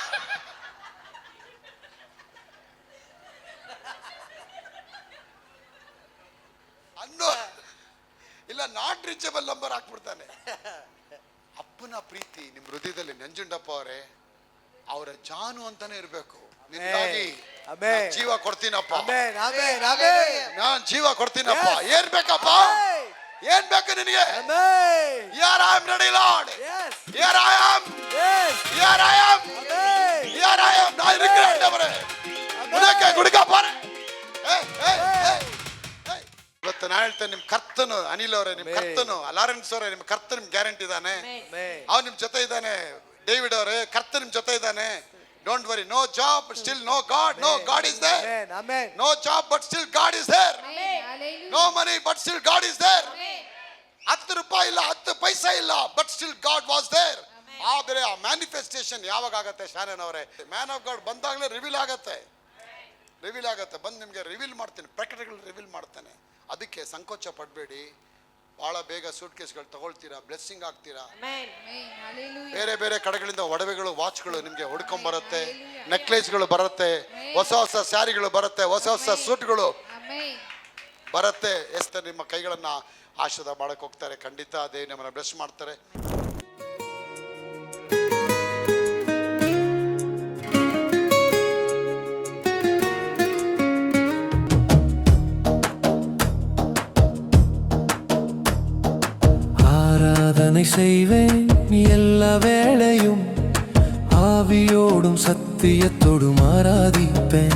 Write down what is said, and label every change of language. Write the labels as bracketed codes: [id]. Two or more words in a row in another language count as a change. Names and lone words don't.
[kn] ಇಲ್ಲ [en] not reachable number [kn] ಹಾಕ್ಬಿಡ್ತಾನೆ. ಅಪ್ಪನ ಪ್ರೀತಿ ನಿಮ್ಮ ಹೃದಯದಲ್ಲಿ ನಂಜುಂಡಪ್ಪ ಅವರೇ, ಅವರ ಜಾನು ಅಂತಾನೆ ಇರಬೇಕು. ನಿನ್ಗಾಗಿ [en] Amen. [kn] ಜೀವ ಕೊಡ್ತೀನಪ್ಪ, [en] Amen. Amen. Amen. [kn] ನಾನ್ ಜೀವ ಕೊಡ್ತೀನಪ್ಪ. [en] Yes. [kn] ಏನ್ ಬೇಕಪ್ಪ? [en] Hey. [kn] ಏನ್ ಬೇಕು ನಿನಗೆ? [en] Amen. Here I am ready, Lord. Yes. Here I am. Yes. Here I am. Amen. Here I am. [ta] நான் இருக்கிறேன் ஆண்டவரே. உனக்கு கொடுக்க போறேன். [kn] ಇವತ್ತು ನಾ ಹೇಳ್ತೇನೆ, ನಿಮ್ ಕರ್ತನು ಅನಿಲ್ ಅವರೇ, ನಿಮ್ ಕರ್ತನು ಲಾರೆನ್ಸ್ ಅವರೇ, ನಿಮ್ ಕರ್ತನ ನಿಮ್ ಗ್ಯಾರಂಟಿ ಇದ್ದಾನೆ. [en] Amen. [kn] ಅವ್ನು ನಿಮ್ ಜೊತೆ ಇದ್ದಾನೆ. ಡೇವಿಡ್ ಅವರೇ, ಕರ್ತ ನಿಮ್ ಜೊತೆ ಇದ್ದಾನೆ. [en] don't worry. no job, still no god. no god is there. Amen. Amen. no job but still god is there. Hallelujah. no money but still god is there. [kn] 10 ರೂಪಾಯಿ ಇಲ್ಲ, 10 ಪೈಸಾ ಇಲ್ಲ, [en] but still god was there. [kn] ಆದ್ರೆ ಆ ಮ್ಯಾನಿಫೆಸ್ಟೇಷನ್ ಯಾವಾಗ ಆಗತ್ತೆ ಶಾನನ್ ಅವರೇ? [en] man of god [kn] ಬಂದಾಗಲೇ ರಿವೀಲ್ ಆಗತ್ತೆ. ಬಂದು ನಿಮ್ಗೆ ರಿವೀಲ್ ಮಾಡ್ತೀನಿ, ಪ್ರಕಟಗಳು ರಿವೀಲ್ ಮಾಡ್ತಾನೆ. ಅದಕ್ಕೆ ಸಂಕೋಚ ಪಡಬೇಡಿ. ಬಹಳ ಬೇಗ ಸೂಟ್ ಕೇಸ್ಗಳು ತಗೊಳ್ತೀರಾ, ಬ್ಲೆಸ್ಸಿಂಗ್ ಆಗ್ತೀರಾ. [en] Amen. Hallelujah. [kn] ಬೇರೆ ಬೇರೆ ಕಡೆಗಳಿಂದ ಒಡವೆಗಳು, ವಾಚ್ಗಳು ನಿಮ್ಗೆ ಹುಡ್ಕೊಂಡ್ ಬರುತ್ತೆ, ನೆಕ್ಲೇಸ್ಗಳು ಬರುತ್ತೆ, ಹೊಸ ಹೊಸ ಸ್ಯಾರಿಗಳು ಬರುತ್ತೆ, ಹೊಸ ಹೊಸ ಸೂಟ್ಗಳು [en] Amen. [kn] ಬರುತ್ತೆ. ಎಷ್ಟೇ ನಿಮ್ಮ ಕೈಗಳನ್ನ ಆಶೀರ್ವಾದ ಮಾಡಕ್ ಹೋಗ್ತಾರೆ. ಖಂಡಿತ ದೇವ್ ನಮ್ಮನ್ನ ಬ್ಲೆಸ್ ಮಾಡ್ತಾರೆ. [ta] ஆராதனை செய்வேன் எல்லா வேளையும், ஆவியோடும் சத்தியத்தோடும் ஆராதிப்பேன்.